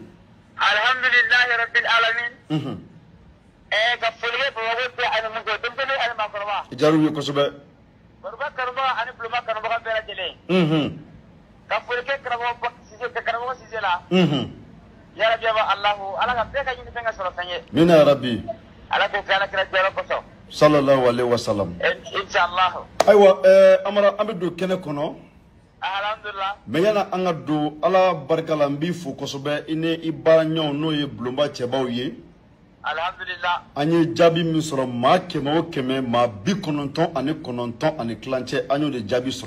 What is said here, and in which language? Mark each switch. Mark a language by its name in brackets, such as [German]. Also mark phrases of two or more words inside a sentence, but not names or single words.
[Arabic] الحمد لله رب العالمين [Bambara] ka foli bɛ bawo bɛ ani mun ko denmisɛnnin ani maakɔrɔba jaru ye kosɛbɛ barba kanubaga ani bulonba kanubaga bɛɛ lajɛlen ka foli kɛ karamɔgɔ Cissé la [Arabic] يا رب [Bambara] Allahu ala ka bɛɛ ka ɲini fɛn ka sɔrɔ fɛn ye [Arabic] آمين يا رب [Bambara] ala ko kala kira jɔyɔrɔ kosɔn [Arabic] صلى الله عليه وسلم inshallah [Bambara] ayiwa Amara an bɛ don kɛnɛ kɔnɔ [Arabic] alhamdulillah [Bambara] mais yana an ka don ala barika la n b'i fo kosɛbɛ i ni i baara ɲɔgɔnw n'o ye bulonba cɛbaw ye [Arabic] alhamdulillah [Bambara] an ye jaabi min sɔrɔ maa 100 o 100 maa 99 ani tilancɛ an y'o de jaabi sɔrɔ